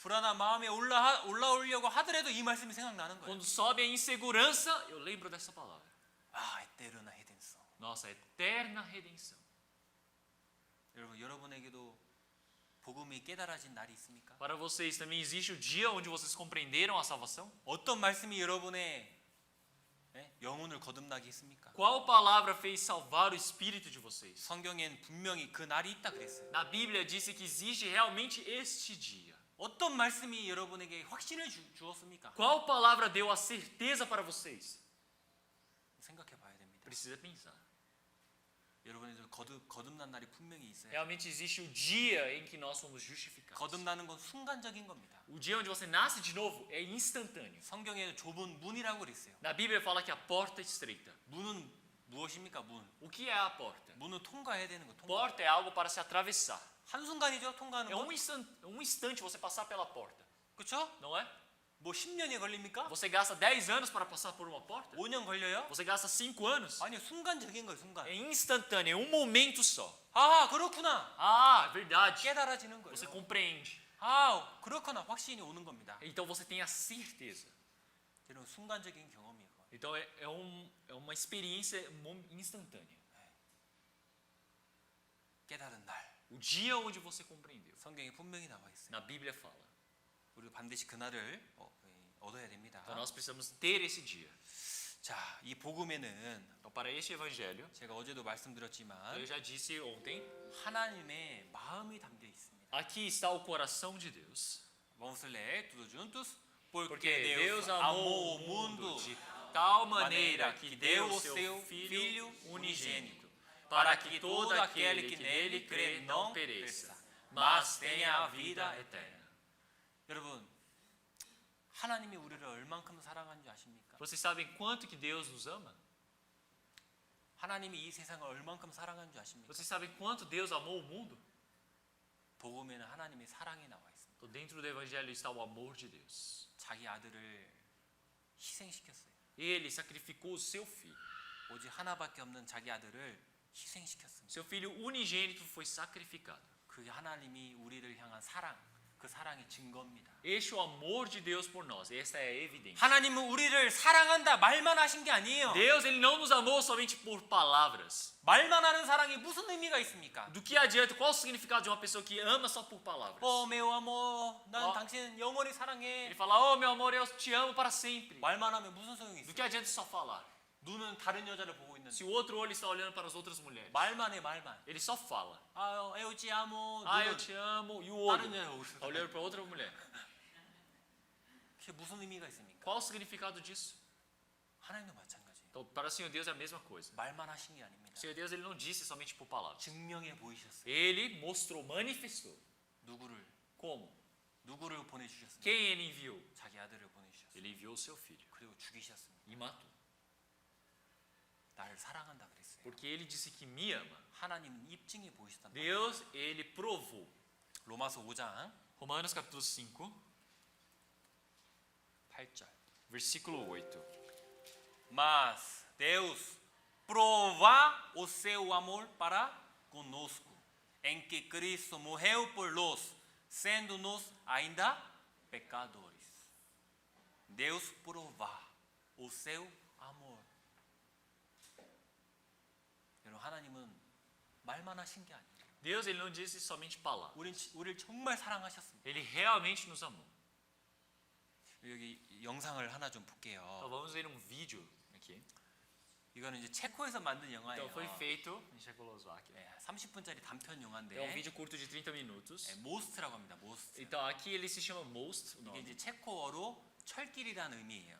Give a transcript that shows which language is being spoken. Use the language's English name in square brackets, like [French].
[Korean] 불안한 마음에 올라오려고 하더라도 이 말씀이 생각나는 거예요. [Portuguese] Quando sobe a insegurança, eu lembro dessa palavra. 에테르나 헤덴소. Nossa eterna redenção. [Korean] 여러분에게도 복음이 깨달아진 날이 있습니까? [Portuguese] Para vocês também existe o dia onde vocês compreenderam a salvação? [Korean] 어떤 말씀이 여러분의 영혼을 거듭나게 했습니까? [Portuguese] Qual palavra fez salvar o espírito de vocês? [Korean] 성경엔 분명히 그 날이 있다 그랬어요. [Portuguese] Na Bíblia disse que existe realmente este dia. [Korean] 어떤 말씀이 여러분에게 확신을 주었습니까? [Portuguese] Qual palavra deu a certeza para vocês? [Korean] 생각해 봐야 됩니다. [Portuguese] Precisa pensar. [Korean] 여러분들 거듭난 날이 분명히 있어요. [Portuguese] Realmente existe o dia em que nós somos justificados. [Korean] 거듭나는 건 순간적인 겁니다. [Portuguese] O dia onde você nasce de novo é instantâneo. [Korean] 성경에 좁은 문이라고 그랬어요. [Portuguese] Na Bíblia fala que a porta é estreita. [Korean] 문은 무엇입니까? 문. [Portuguese] O que é a porta? [Korean] 문은 통과해야 되는 거. 통과. [Portuguese] Porta é algo para se atravessar. [Korean] 한순간이죠, 통과하는 [Portuguese] É [Korean] 거. [Portuguese] um instante você passar pela porta, [Korean] 그렇죠? [Portuguese] não é? [Korean] 뭐 10년이 걸립니까? [Portuguese] Você gasta 10 anos para passar por uma porta? [Korean] 5년 걸려요? [Portuguese] Você gasta 5 anos? [Korean] 아니요, 순간적인 거예요, 순간. [Portuguese] É instantâneo, é um momento só. [Korean] 그렇구나. [Portuguese] Ah, verdade. [Korean] 깨달아지는 거예요. [Portuguese] Você compreende. [Korean] 그렇구나. 확신이 오는 겁니다. [Portuguese] Então você tem a certeza. [Korean] 이런 순간적인 경험이에요. [Portuguese] Então é uma experiência instantânea. [Korean] 깨달은 날. [Portuguese] O dia onde você compreendeu. [Korean] 성경에 분명히 나와 있어요. [Portuguese] Na Bíblia fala. [Korean] 우리 반드시 그날을 얻어야 됩니다. [Portuguese] Então nós precisamos ter esse dia. [Korean] 자, 이 복음에는 [Portuguese] Então para este evangelho, [Korean] 제가 어제도 말씀드렸지만 [Portuguese] eu já disse ontem, [Korean] 하나님의 마음이 담겨 있습니다. [Portuguese] Aqui está o coração de Deus. Vamos ler tudo juntos. Porque Deus amou o mundo de tal maneira que deu o seu Filho unigênito, para que todo aquele que nele crê não pereça, mas tenha a vida eterna. [Korean] 여러분, 하나님이 우리를 얼만큼 사랑하는 줄 아십니까? [Portuguese] Vocês sabem quanto que Deus nos ama? [Korean] 하나님이 이 세상을 얼만큼 사랑하는 줄 아십니까? [Portuguese] Vocês sabem quanto Deus amou o mundo? [Korean] 복음에는 하나님의 사랑이 나와 있습니다. [Portuguese] Então, dentro do Evangelho está o amor de Deus. [Korean] 자기 아들을 희생시켰어요. [Portuguese] Ele sacrificou o seu filho. [Korean] 오직 하나밖에 없는 자기 아들을 희생시켰습니다. [Portuguese] Seu filho unigênito foi sacrificado. [Korean] 그게 하나님이 우리를 향한 사랑, 그 사랑의 증거입니다. [Portuguese] Este é o amor de Deus por nós. Esta é a evidência. [Korean] 하나님은 우리를 사랑한다 말만 하신 게 아니에요. [Portuguese] Deus, ele não nos amou somente por palavras. [Korean] 말만 하는 사랑이 무슨 의미가 있습니까? [Portuguese] Do que adianta? Qual o significado de uma pessoa que ama só por palavras? meu amor, [Korean] 난 어. 당신 영원히 사랑해. [Portuguese] Ele fala, oh meu amor, eu te amo para sempre. [Korean] 말만 하면 무슨 소용이 [Portuguese] Do [Korean] 있어요? [Portuguese] que adianta só falar? [Korean] 눈은 다른 여자를 보고 있는데 [Portuguese] Se o outro olho está olhando para as outras mulheres. [Korean] 말만 해 말만. [Portuguese] Ele só fala. eu te amo. Ah, eu [Korean] 눈은 [Portuguese] te amo. E o olho [Korean] 다른 여자 보고 있어. [Portuguese] está olhando para outra mulher. [Korean] 그게 무슨 의미가 있습니까? [Portuguese] Qual o significado disso? [Korean] 하나님도 마찬가지예요. [Portuguese] Então, para o Senhor Deus é a mesma coisa. [Korean] 말만 하신 게 아닙니다. [Portuguese] O Senhor Deus, ele não disse somente por palavras. [Korean] 증명해 보이셨어요. [Portuguese] Ele mostrou, manifestou. [Korean] 누구를 [Portuguese] Como? [Korean] 보내주셨습니까? [Portuguese] Quem ele enviou? [Korean] 자기 아들을 보내주셨어요. [Portuguese] Ele enviou o seu filho [Korean] 그리고 죽이셨습니다. [Portuguese] e matou. [Korean] 나를 사랑한다 그랬어요. [Portuguese] Porque ele disse que me ama. [Korean] 하나님은 입증해 보이셨단 말이에요. [Portuguese] Deus, ele provou. [Korean] 로마서 5장 [Portuguese] Romanos capítulo 5, [Korean] 8절. [Portuguese] versículo 8. Mas Deus prova o seu amor para conosco, em que Cristo morreu por nós, sendo-nos ainda pecadores. Deus prova o seu amor. [Korean] 여러분, 하나님은 말만 하신 게 아니에요. [Portuguese] Deus, ele não disse somente palavras. [Korean] 우리를 정말 사랑하셨습니다. [Portuguese] Ele realmente nos amou. [Korean] 여기 영상을 하나 좀 볼게요. [Portuguese] Então vamos ver um vídeo aqui. [Korean] 이거는 이제 체코에서 만든 영화예요. [Portuguese] Então foi feito em Checoslováquia. [Korean] 30분짜리 단편 영화인데 [Portuguese] É um vídeo curto de 30 minutos. [Korean] 모스트라고 합니다. 모스트. [Portuguese] Então aqui ele se chama Most, o [Korean] 이게 [Portuguese] nome. [Korean] 이제 체코어로 철길이라는 의미예요.